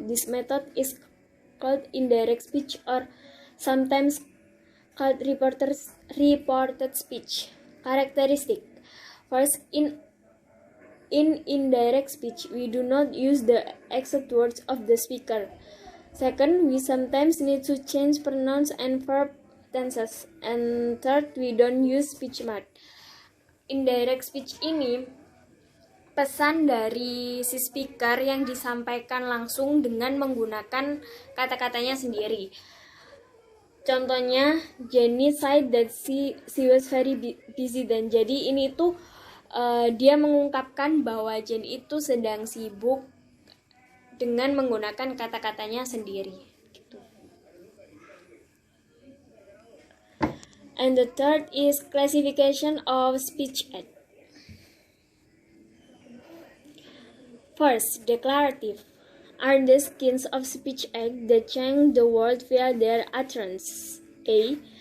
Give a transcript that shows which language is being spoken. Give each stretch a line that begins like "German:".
English: This method is called indirect speech or sometimes called reported speech. Characteristic. First, in indirect speech, we do not use the exact words of the speaker. Second, we sometimes need to change pronouns and verb tenses. And third, we don't use speech mark.
Indonesian: Indirect speech ini pesan dari si speaker yang disampaikan langsung dengan menggunakan kata-katanya sendiri. Contohnya,
English: Jenny said that she was very busy then.
Indonesian: Jadi ini tuh dia mengungkapkan bahwa Jenny itu sedang sibuk dengan menggunakan kata-katanya sendiri. Gitu.
English: And the third is classification of speech aid. First, declarative are the kinds of speech act that change the word via their utterance. A.